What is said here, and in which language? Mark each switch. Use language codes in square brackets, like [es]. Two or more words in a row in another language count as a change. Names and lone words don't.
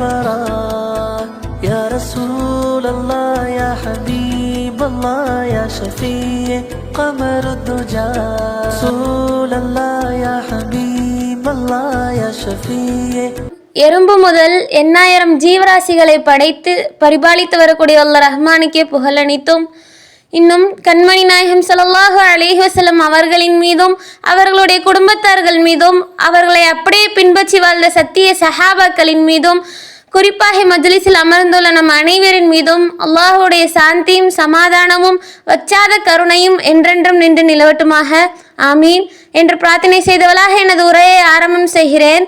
[ar] البراء يا رسول الله يا حبيب الله يا شفيع قمر الدجى رسول الله يا حبيب الله يا شفيع [ta] எறும்பு முதல் எண்ணாயிரம் ஜீவராசிகளை படைத்து பரிபாலித்து வரக்கூடிய அல்லாஹ் ரஹ்மானுக்கே புகழனைத்தும் இன்னும் கண்மணி நாயகம் [ar] صلى الله عليه وسلم [ta] அவர்களின் மீதும் அவர்களுடைய குடும்பத்தார்கள் மீதும் அவர்களை அப்படியே பின்பற்றி வாழ்ந்த சத்திய சஹாபாக்களின் மீதும் குறிப்பாக மஜ்லிஸில் அமர்ந்துள்ள நம் அனைவரின் மீதும் அல்லாஹுடைய சாந்தியும் சமாதானமும் வச்சாத கருணையும் என்றென்றும் நின்று நிலவட்டுமாக ஆமீன் என்று பிரார்த்தனை செய்தவளாக எனது உரையை ஆரம்பம் செய்கிறேன்.